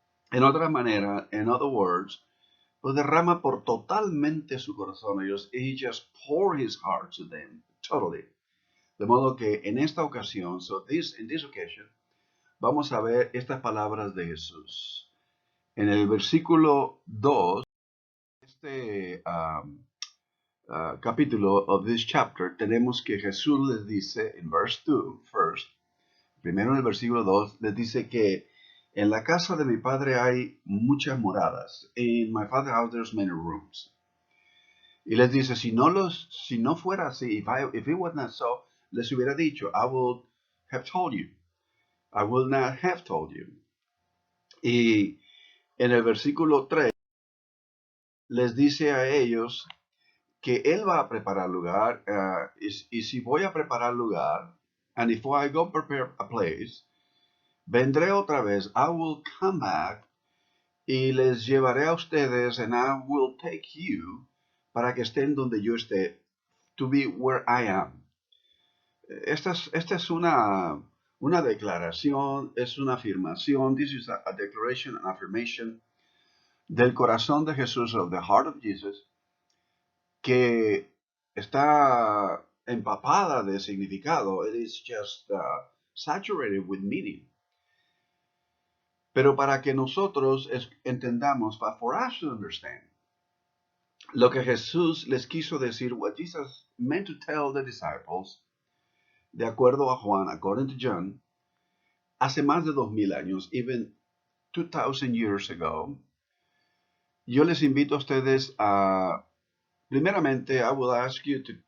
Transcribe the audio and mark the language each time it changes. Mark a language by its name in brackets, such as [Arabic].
[Spanish] En otra manera, [English] in other words, [Spanish] lo derrama por totalmente su corazón a ellos. [English] He just pour his heart to them, totally. [Spanish] De modo que en esta ocasión, [English] in this occasion, [Spanish] vamos a ver estas palabras de Jesús. En el versículo 2, este capítulo [English] of this chapter, [Spanish] tenemos que Jesús les dice, en verse 2, [English] first, [Spanish] primero en el versículo 2, les dice que en la casa de mi padre hay muchas moradas. [English] In my father's house there's many rooms. [Spanish] Y les dice, si no fuera así, [English] if it was not so, [Spanish] les hubiera dicho, [English] I would have told you. I will not have told you. [Spanish] Y en el versículo 3 les dice a ellos que él va a preparar lugar, y si voy a preparar lugar, [English] and if I go prepare a place, [Spanish] vendré otra vez, [English] I will come back, [Spanish] y les llevaré a ustedes, [English] and I will take you, [Spanish] para que estén donde yo esté, [English] to be where I am. [Spanish] Esta es una declaración, es una afirmación, [English] this is a declaration, an affirmation, [Spanish] del corazón de Jesús, [English] of the heart of Jesus, [Spanish] que está empapada de significado. [English] It is just saturated with meaning. [Spanish] Pero para que nosotros entendamos, [English] for us to understand, [Spanish] lo que Jesús les quiso decir, [English] what Jesus meant to tell the disciples, [Spanish] de acuerdo a Juan, [English] according to John, [Spanish] hace más de 2000 años, [English] even 2000 years ago, [Spanish] yo les invito a ustedes a, primeramente, [English] I will ask you